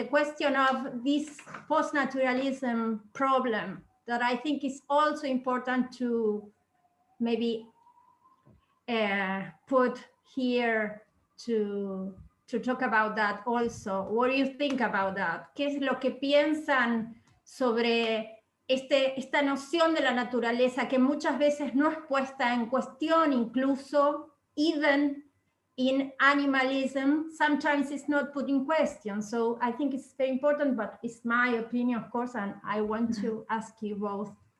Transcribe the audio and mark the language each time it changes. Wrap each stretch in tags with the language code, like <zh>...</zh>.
<en>The question of this postnaturalism problem that I think is also important to maybe put here to talk about that also. What do you think about that?</en> <es>¿Qué es lo que piensan sobre esta noción de la naturaleza que muchas veces no es puesta en cuestión, incluso</es> <en>even in animalism, sometimes it's not put in question. So I think it's very important, but it's my opinion, of course, and I want to ask you both.</en>